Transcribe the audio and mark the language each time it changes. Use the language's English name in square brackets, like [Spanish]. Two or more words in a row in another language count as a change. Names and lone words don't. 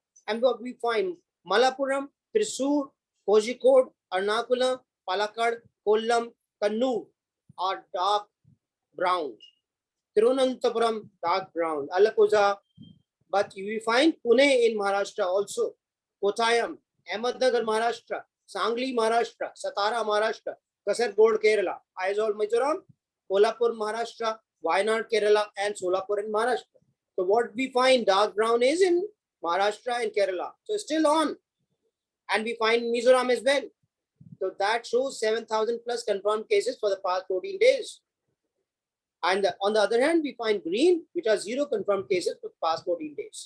[English] And what we find? Malappuram, Thrissur, Kozhikode, Ernakulam, Palakkad, Kollam, Kannur are dark brown. Tirunanthapuram, dark brown. Alappuzha. But we find Pune in Maharashtra also. Kottayam, Ahmednagar, Maharashtra, Sangli, Maharashtra, Satara, Maharashtra, Kasargod, Kerala, Aizawl, Mizoram, Kolhapur, Maharashtra, Wayanad, Kerala, and Solapur in Maharashtra. So what we find dark brown is in Maharashtra and Kerala. So still on. And we find Mizoram as well. So that shows 7,000 plus confirmed cases for the past 14 days. And on the other hand, we find green, which are 0 confirmed cases for the past 14 days.